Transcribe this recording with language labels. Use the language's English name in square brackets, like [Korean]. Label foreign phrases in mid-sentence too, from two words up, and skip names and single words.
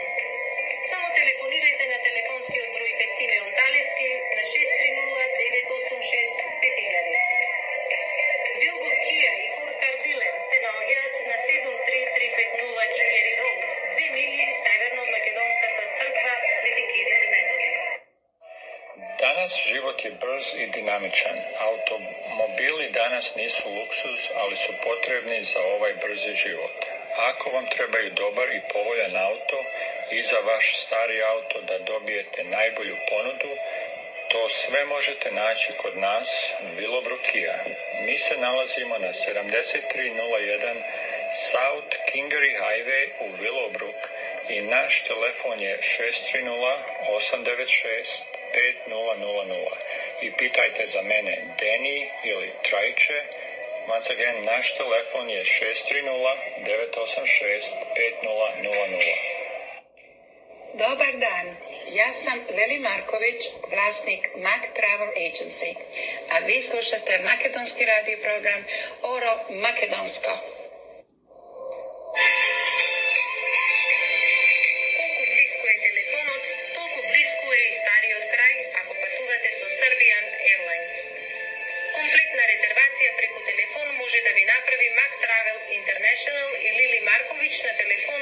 [Macedonian] Само телефонирајте на телефонскиот број Симеон Талевски на 630-986-5000. Вилбур Кија и Форстар Дилер се наоѓаат на 73350 Кингери Роуд, 2 милии северно од македонската црква Свети Кирил и Методи. [Serbian] Danas život je brz i dinamičan. Automobili danas nisu luksuz, ali su potrebni za ovaj brzi život. Ako vam trebaju dobar i povoljan auto i za vaš stari auto da dobijete najbolju ponudu, to sve možete naći kod nas, Willowbrook Kia. Mi se nalazimo na 7301 South Kingery Highway u Willowbrook i naš telefon je 630-896-5000. I pitajte za mene Deni ili Trajče. [English] Once again, [Serbian] naš telefon je 630-986-5000. Dobar dan, ja sam Leli Marković, vlasnik Mac Travel Agency, a vi slušate makedonski radio program Oro Makedonsko. [Macedonian] Колку близко е телефонот, толку близко е и стариот крај ако патувате со Serbian Airlines. Комплетна резервација преку телефон може да ви направи Mac Travel International и Лили Марковиќ на телефон.